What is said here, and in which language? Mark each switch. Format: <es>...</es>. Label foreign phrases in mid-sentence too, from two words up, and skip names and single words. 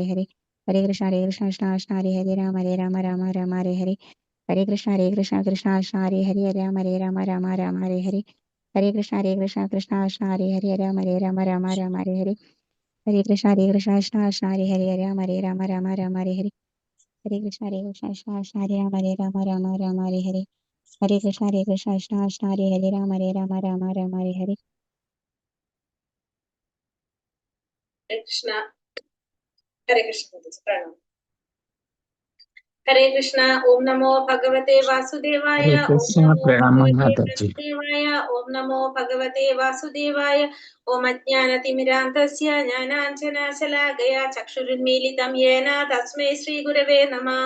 <sa>ഹരേ ഹരേ കൃഷ്ണ കൃഷ്ണ കൃഷ്ണ ഹരേ ഹരേ രാമ രാമ ഹരേ ഹരേ ഹരേ കൃഷ്ണ കൃഷ്ണ കൃഷ്ണ ഹരേ ഹരേ രാമ രാമ ഹരേ ഹരേ ഹരേ കൃഷ്ണ കൃഷ്ണ കൃഷ്ണ ഹരേ ഹരേ രാമ രാമ ഹരേ ഹരേ ഹരേ കൃഷ്ണ കൃഷ്ണ കൃഷ്ണ ഹരേ ഹരേ രാമ രാമ ഹരേ ഹരേ ഹരേ കൃഷ്ണ കൃഷ്ണ കൃഷ്ണ ഹരേ രാമ രാമ ഹരേ ഹരേ ഹരേ കൃഷ്ണ കൃഷ്ണ കൃഷ്ണ ഹരേ ഹരേ രാമ രാമ ഹരേ ഹരേ</sa> <ml>കൃഷ്ണ ഹരേ കൃഷ്ണ പ്രണാമം.</ml> <sa>ഹരേ കൃഷ്ണ. ഓം നമോ ഭഗവതേ വാസുദേവായ. ഓം നമോ ഭഗവതേ വാസുദേവായ. ഓം നമോ ഭഗവതേ വാസുദേവായ. ഓം അജ്ഞാനതിമിരാന്തസ്യ ജ്ഞാനാഞ്ജനശലാകയാ ചക്ഷുരുന്മീലിതം യേന തസ്മൈ ശ്രീ ഗുരവേ നമഃ.</sa>